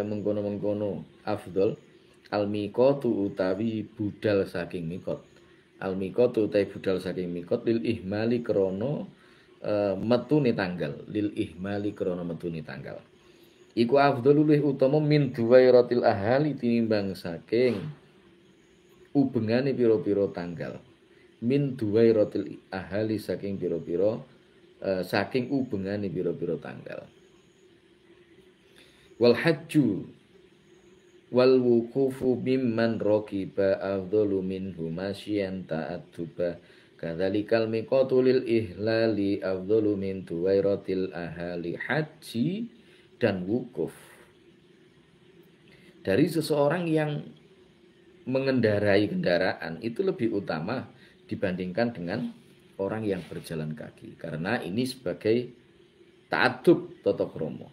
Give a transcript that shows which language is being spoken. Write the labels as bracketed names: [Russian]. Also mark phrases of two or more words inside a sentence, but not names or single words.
[Javanese] mengkono-mengkono [Arabic] أفضل الميقات [Javanese] utawi budal saking miqat almiqatu utawi budal saking miqat [Arabic] للإهلال [Javanese] krana metune tanggal [Arabic] للإهلال [Javanese] krana metune tanggal iku afdhalul luwih utama [Arabic] من دويرة الأهل [Javanese] tinimbang saking ubengane pira-pira tanggal [Arabic] من دويرة الأهل [Javanese] saking pira-pira saking ubengane pira-pira tanggal [Arabic] والحج والوقوف ممن ركب أفضل منه ماشيا تأدبا كذلك الميقات للإهلال أفضل من دويرة الأهل [Indonesian] haji dan wukuf dari seseorang yang mengendarai kendaraan itu lebih utama dibandingkan dengan orang yang berjalan kaki karena ini sebagai ta'addub tata krama.